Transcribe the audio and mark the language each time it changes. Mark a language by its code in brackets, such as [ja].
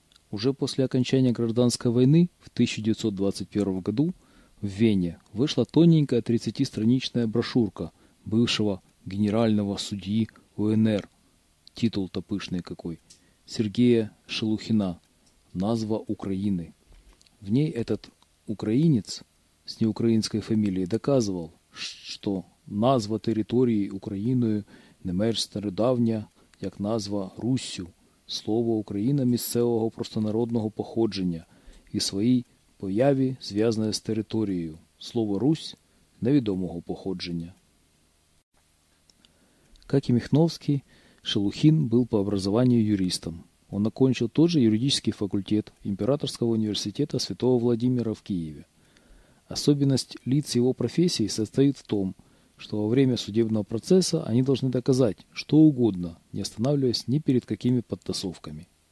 [ru] Уже после окончания гражданской войны в 1921 году в Вене вышла тоненькая 30-страничная брошюрка бывшего генерального судьи УНР, титул-то пышный какой, Сергея Шелухина «Назва Украины». В ней этот украинец с неукраинской фамилией доказывал, что [uk] назва территории Україною не менш стародавня, як назва Руссю, слово «Україна» місцевого простонародного походження і своїй появі, зв'язане з територією, слово «Русь» невідомого походження. [ru] Как и Михновский, Шелухин был по образованию юристом. Он окончил тот же юридический факультет Императорского университета Святого Владимира в Киеве. Особенность лиц его профессии состоит в том, что во время судебного процесса они должны доказать что угодно, не останавливаясь ни перед какими подтасовками.